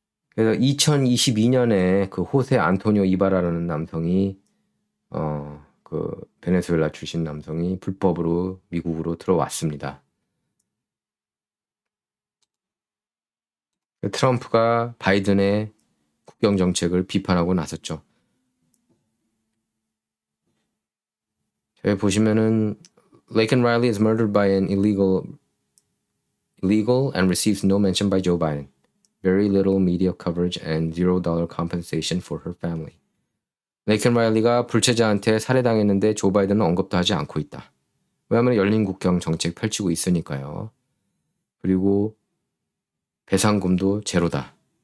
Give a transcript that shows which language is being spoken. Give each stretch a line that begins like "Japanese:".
Korean: 그래서 2022년에 그 호세 안토니오 이바라라는 남성이 그 베네수엘라 출신 남성이 불법으로 미국으로 들어왔습니다. 트럼프가 바이든의 국경 정책을 비판하고 나섰죠. 여기 보시면은
English: Laken Riley is murdered by an illegal and receives no mention by Joe Biden. Very little media coverage and $0 compensation for her family.
Korean: 레이켄 라일리가 불체자한테 살해당했는데 조 바이든은 언급도 하지 않고 있다. 왜냐하면 열린 국경 정책 펼치고 있으니까요. 그리고 배상금도 제로다.